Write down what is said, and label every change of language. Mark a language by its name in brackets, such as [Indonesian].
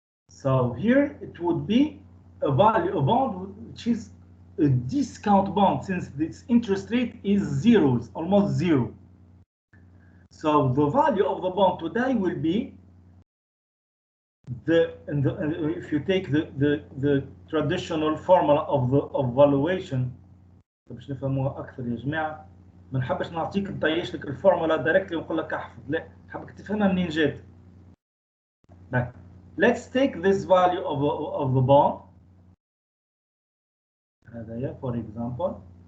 [English] So here it would be a bond which is a discount bond, since its interest rate is zero, almost zero. So the value of the bond today will be if you take the traditional formula of valuation. [Arabic] باش نفهموها اكثر يا جماعه، ما نحبش نعطيك نطيش لك الفورمولا دايركتلي ونقول لك احفظ، لا نحبك تفهمها منين جات. [English] Let's take this value of the bond. [Arabic] هذايا [English] for example.